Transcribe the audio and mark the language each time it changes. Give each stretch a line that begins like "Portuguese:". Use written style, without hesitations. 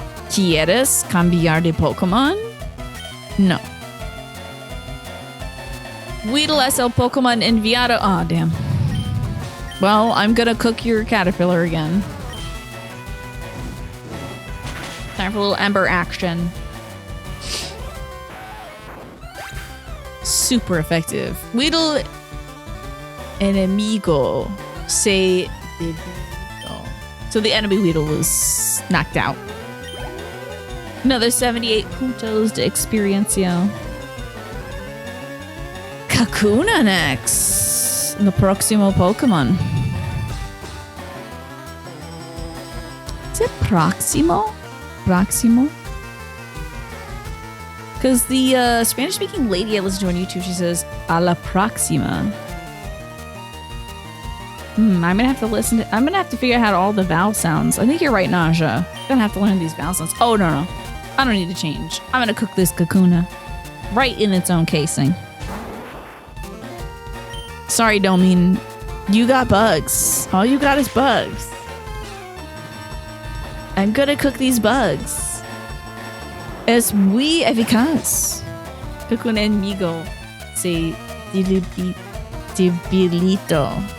Spanish: ¿Quieres cambiar de Pokémon? No. Weedle es el Pokémon enviado.
English: Oh, damn. Well, I'm gonna cook your caterpillar again. Time for a little Ember action. Super effective.
Spanish: Weedle enemigo se debilitó.
English: So the enemy Weedle was knocked out. Another
Spanish: 78 puntos de experiencia.
English: Kakuna next. The próximo Pokemon. Is it Proximo? Proximo? Because the Spanish-speaking lady I listened to on YouTube, she says,
Spanish: a la próxima.
English: I'm gonna have to listen to, I'm gonna have to figure out how all the vowel sounds. I think you're right, Naja. I'm gonna have to learn these vowel sounds. Oh, no. I don't need to change. I'm gonna cook this Kakuna right in its own casing. Sorry, Domin. You got bugs. All you got is bugs. I'm gonna cook these bugs.
Spanish: Es muy eficaz. Kakuna enemigo se debilitó.